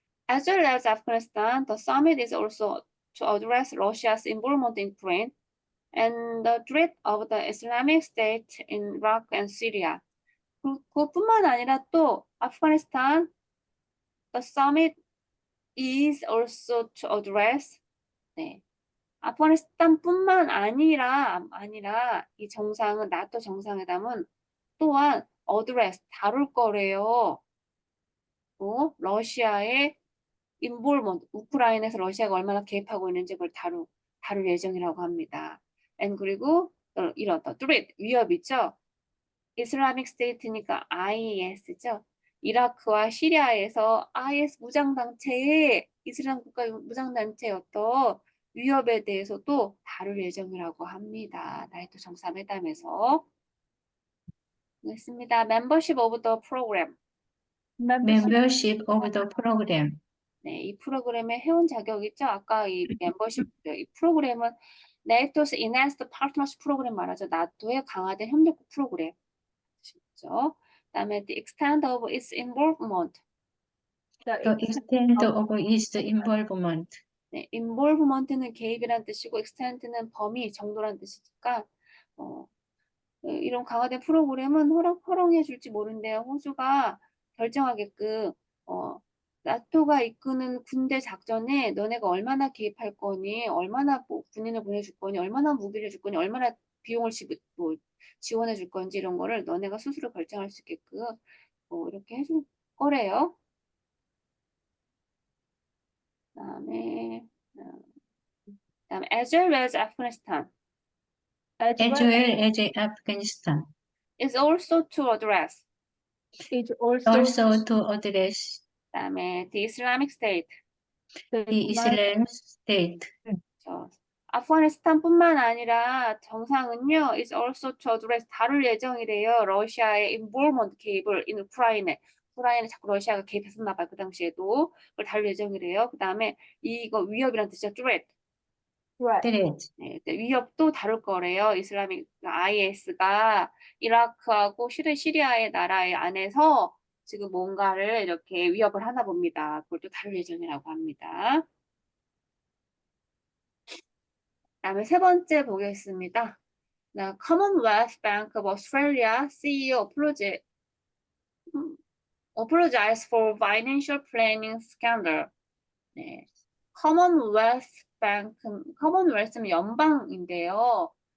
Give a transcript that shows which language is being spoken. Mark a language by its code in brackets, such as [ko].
[en] As well as Afghanistan, the summit is also to address Russia's involvement in Ukraine and the threat of the Islamic State in Iraq and Syria. [ko] 그것뿐만 아니라 또 아프가니스탄 [en] the summit is also to address 네. [ko] 아프가니스탄뿐만 아니라 이 정상은 나토 정상회담은 또한 address 다룰 거래요. 또 러시아의 involvement 우크라이나에서 러시아가 얼마나 개입하고 있는지 그걸 다룰 예정이라고 합니다. and 그리고 이런 threat 위협이죠. 이슬라믹 스테이트니까 IS죠. 이라크와 시리아에서 IS 무장단체의 이슬람 국가 무장단체의 어떤 위협에 대해서도 다룰 예정이라고 합니다. 나토 정상회담에서. 있습니다. [en] Membership of the program. Membership of the program. [ko] 네, 이 프로그램의 회원 자격이죠. 아까 이 멤버십, 이 프로그램은 NATO's Enhanced Partnership 프로그램 말하죠. 나토의 강화된 협력 프로그램. 그렇죠? [en] 그다음에 the extent of its involvement. The extent of its involvement. [ko] 네, involvement는 개입이란 뜻이고 extent는 범위, 정도란 뜻이니까 이런 강화된 프로그램은 허용해 줄지 모른대요. 호주가 결정하게끔 나토가 이끄는 군대 작전에 너네가 얼마나 개입할 거니, 얼마나 뭐 군인을 보내줄 거니, 얼마나 무기를 줄 거니, 얼마나 비용을 지원해 줄 건지 이런 거를 너네가 스스로 결정할 수 있게끔 이렇게 해줄 거래요. [en] 그다음에 as well as Afghanistan As well as Afghanistan. is also to address. Is also Also to address 그다음에 the Islamic State. the Islamic State. [ko] 아프가니스탄뿐만 아니라 정상은요, [en] is also to address [ko] 다룰 예정이래요. 러시아의 involvement 개입을 in 우크라이나에 자꾸 러시아가 개입했었나 봐요. 그 당시에도 그걸 다룰 예정이래요. 그 다음에 이거 위협이란 뜻이죠. [en] threat. Threat. [ko] 네, 위협도 다룰 거래요. 이슬라믹 IS가 이라크하고 시리아의 나라의 안에서 지금 뭔가를 이렇게 위협을 하나 봅니다. 그걸 또 다룰 예정이라고 합니다. 그다음에 세 번째 보겠습니다. [en] Commonwealth Bank of Australia CEO apologize for financial planning scandal. [ko] 네, Commonwealth는 연방인데요.